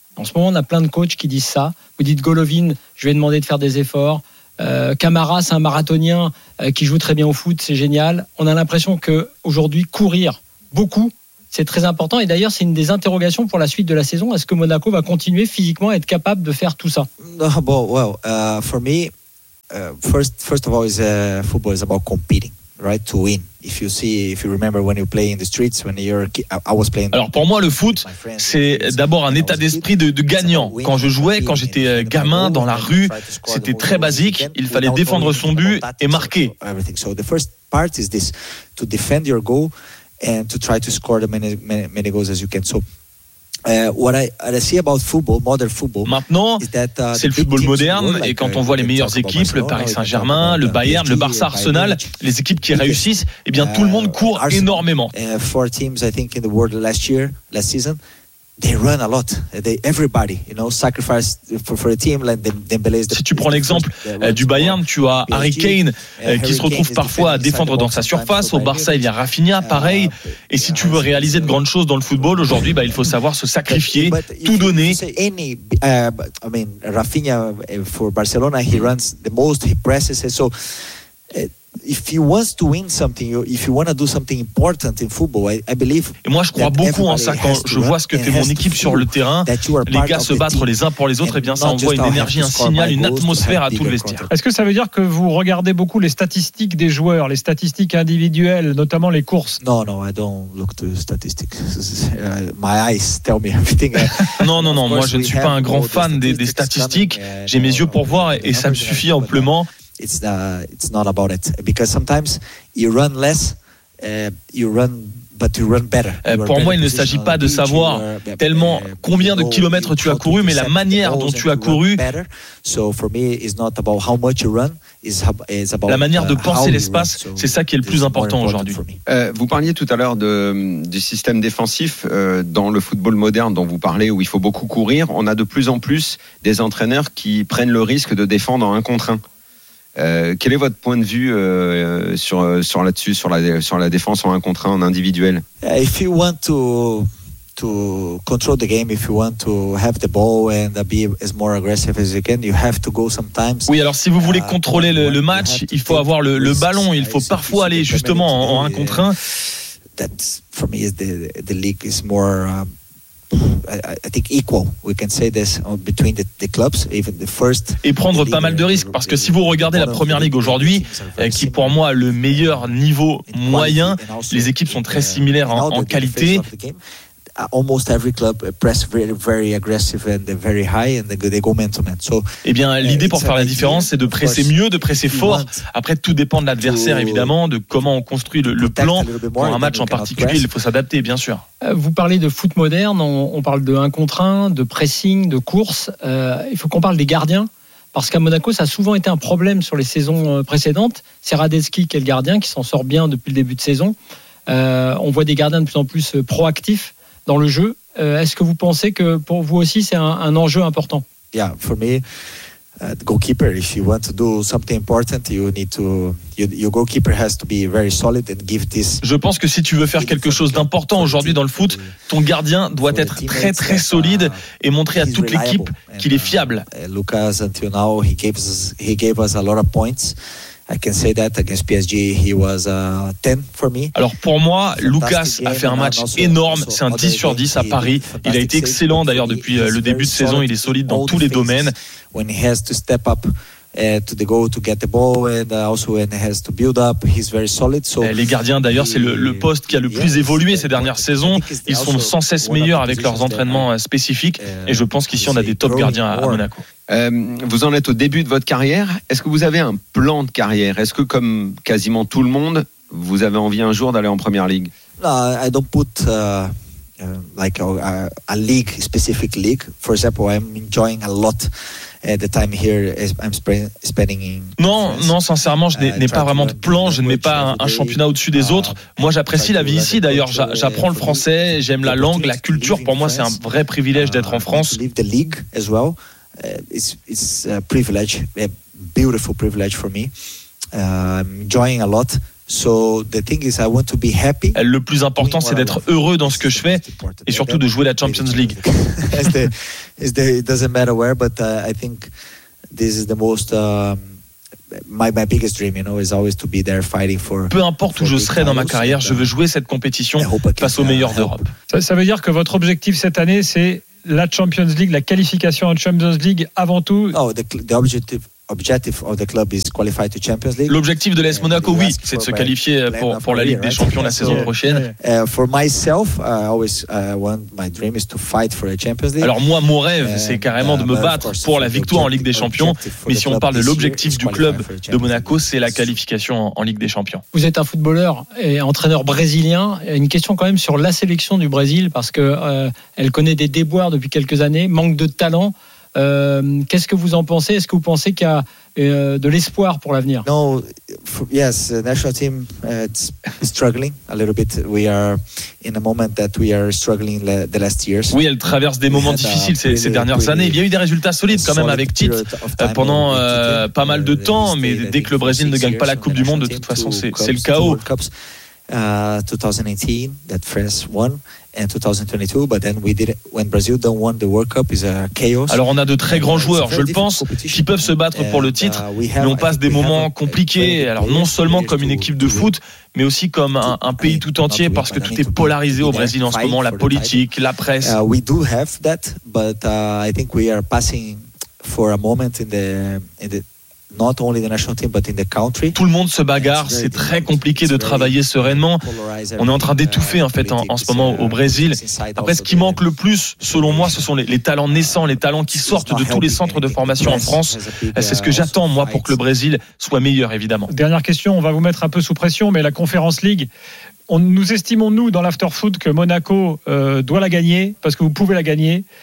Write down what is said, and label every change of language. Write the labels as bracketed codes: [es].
[fr] En ce moment, on a plein de coachs qui disent ça. Vous dites Golovin, je lui ai demandé de faire des efforts. Camara, c'est un marathonien qui joue très bien au foot, c'est génial. On a l'impression qu'aujourd'hui, courir beaucoup, c'est très important. Et d'ailleurs, c'est une des interrogations pour la suite de la saison. Est-ce que Monaco va continuer physiquement à être capable de faire tout ça? Non, bon, [en] well, for me, First of all, is football is about competing, right? To win. If you see, if you remember when you play in the streets, when you're, I was playing. [fr] Alors pour moi, le foot, c'est d'abord un état d'esprit de gagnant. Quand je jouais, quand j'étais gamin dans la rue, c'était très basique. Il fallait défendre son but et marquer. [en] Everything. So the first part is this: to defend your goal and to try to score as many goals as you can. So. What I see about football, modern football, [fr] maintenant, c'est le football moderne like, et quand on voit les meilleures équipes, le Paris Saint-Germain, le Bayern, le Barça, Arsenal, les équipes qui réussissent, eh bien tout le monde court Arsenal, énormément. [en] Four teams, I think, in the world last season, they run a lot. Everybody, you know, sacrifice for a team. Like Dembélé. [fr] Si tu prends l'exemple du Bayern, tu as Harry Kane qui se retrouve parfois à défendre dans sa surface. Au Barça, il y a Rafinha, pareil. Et si tu veux réaliser de grandes choses dans le football aujourd'hui, bah il faut savoir se sacrifier, tout donner. [en] Any, I mean, Rafinha for Barcelona, he runs the most, he presses. So, if he wants to win something, if you want to do something important in football, I believe. [fr] Et moi, je crois beaucoup en ça. Quand je vois ce que fait mon équipe sur le terrain, les gars se battre les uns pour les autres, et bien ça envoie une énergie, un signal, une atmosphère à tout le vestiaire. Est-ce que ça veut dire que vous regardez beaucoup les statistiques des joueurs, les statistiques individuelles, notamment les courses? [en] Non, I don't look to statistics. My eyes tell me everything. [fr] Non, moi je ne suis pas un grand fan des statistiques. J'ai mes yeux pour voir et ça me suffit amplement. [en] It's not about it because sometimes you run less, you run, but you run better. [fr] Pour moi, il ne s'agit pas de savoir tellement combien de kilomètres tu as couru, mais la manière dont tu as couru. [en] So for me, it's not about how much you run. [fr] La manière de penser l'espace, c'est ça qui est le plus important aujourd'hui. Vous parliez tout à l'heure du système défensif dans le football moderne dont vous parlez, où il faut beaucoup courir. On a de plus en plus des entraîneurs qui prennent le risque de défendre en 1 contre 1. Quel est votre point de vue sur là-dessus, sur la défense en 1 contre 1, en individuel? [en] If you want to control the game, if you want to have the ball and be as more aggressive as you can, you have to go sometimes. [fr] Oui, alors si vous voulez contrôler le match, il faut avoir le ballon, il faut parfois aller justement en 1 contre 1. [en] That for me is the league is more I think equal. We can say this between the clubs, even the first. [fr] Et prendre pas mal de risques, parce que si vous regardez la première ligue aujourd'hui, qui pour moi le meilleur niveau moyen, les équipes sont très similaires en qualité. [en] Almost every club press very, very aggressive and very high, and they go man to man. So, [fr] eh bien, l'idée pour faire la différence, c'est de presser mieux, de presser fort. Après, tout dépend de l'adversaire, évidemment, de comment on construit le plan pour un match en particulier. Il faut s'adapter, bien sûr. Vous parlez de foot moderne. On parle de 1 contre 1, de pressing, de course. Il faut qu'on parle des gardiens, parce qu'à Monaco, ça a souvent été un problème sur les saisons précédentes. C'est Radetzky qui est le gardien qui s'en sort bien depuis le début de saison. On voit des gardiens de plus en plus proactifs dans le jeu. Est-ce que vous pensez que pour vous aussi c'est un enjeu important? [en] Yeah, for me, the goalkeeper. If you want to do something important, you need to your goalkeeper has to be very solid and give this. [fr] Je pense que si tu veux faire quelque chose d'important aujourd'hui dans le foot, ton gardien doit être très très solide et montrer à toute l'équipe qu'il est fiable. [en] Lucas until now he gave us a lot of points. I can say that against PSG he was 10 for me. [fr] Alors pour moi, Lucas a fait un match énorme, c'est un 10 sur 10 à Paris. Il a été excellent d'ailleurs depuis le début de saison, il est solide dans tous les domaines. [en] When he has to step up to the goal to get the ball and also when he has to build up, he's very solid. So [fr] les gardiens d'ailleurs, c'est le poste qui a le plus évolué ces dernières saisons, ils sont sans cesse meilleurs avec leurs entraînements spécifiques et je pense qu'ici on a des top gardiens à Monaco. Vous en êtes au début de votre carrière. Est-ce que vous avez un plan de carrière? Est-ce que, comme quasiment tout le monde, vous avez envie un jour d'aller en première ligue? [en] No, I don't put like a league, specific league. For example, I'm enjoying a lot the time here. I'm spending in. [fr] Non, sincèrement, je n'ai pas vraiment de plan. Je ne mets pas un championnat au-dessus des autres. Moi, j'apprécie la vie ici. D'ailleurs, j'apprends le français. J'aime la langue, la culture. Pour moi, c'est un vrai privilège d'être en France. [en] Live the league as well. It's a privilege, a beautiful privilege for me. I'm enjoying a lot. So the thing is, I want to be happy. [fr] Le plus important, c'est d'être heureux dans ce que je fais et surtout de jouer la Champions League. [en] It doesn't matter where, but I think this is the most. My biggest dream, you know, is always to be there fighting for. [fr] Peu importe où je serai dans ma carrière, je veux jouer cette compétition face aux meilleurs d'Europe. Ça veut dire que votre objectif cette année, c'est la Champions League, la qualification en Champions League avant tout. [en] Oh, the objective objective of the club is qualify to Champions League. [fr] L'objectif de l'AS Monaco, oui, c'est de se qualifier pour la Ligue des Champions la saison prochaine. [en] For myself, I always want my dream is to fight for a Champions League. [fr] Alors moi, mon rêve, c'est carrément de me battre pour la victoire en Ligue des Champions. Mais si on parle de l'objectif du club de Monaco, c'est la qualification en Ligue des Champions. Vous êtes un footballeur et entraîneur brésilien. Une question quand même sur la sélection du Brésil, parce que elle connaît des déboires depuis quelques années, manque de talent. Qu'est-ce que vous en pensez? Est-ce que vous pensez qu'il y a de l'espoir pour l'avenir? [en] No, yes, the national team is struggling a little bit. We are in a moment that we are struggling the last years. [fr] Oui, elle traverse des moments difficiles ces dernières années. Il y a eu des résultats solides quand même avec Tite pendant pas mal de temps, mais dès que le Brésil ne gagne pas la Coupe du Monde, de toute façon, c'est le chaos. [en] 2018, that France won. And 2022, but then we did it when Brazil don't won the World Cup is a chaos. [fr] Alors on a de très grands joueurs, je le pense, qui peuvent se battre pour le titre, mais on passe des moments compliqués. Alors non seulement comme une équipe de foot, mais aussi comme un pays tout entier, parce que tout est polarisé au Brésil en ce moment, la politique, la presse. [en] We do have that, but I think we are passing for a moment in the not only the national team but in the country. [fr] Tout le monde se bagarre, c'est très compliqué de travailler sereinement. On est en train d'étouffer en fait en ce moment au Brésil. Après, ce qui manque le plus selon moi, ce sont les talents naissants, les talents qui sortent de tous les centres de formation en France. C'est ce que j'attends moi pour que le Brésil soit meilleur, évidemment. Dernière question, on va vous mettre un peu sous pression, mais la Conference League, nous estimons nous dans l'After Foot que Monaco doit la gagner, parce que vous pouvez la gagner.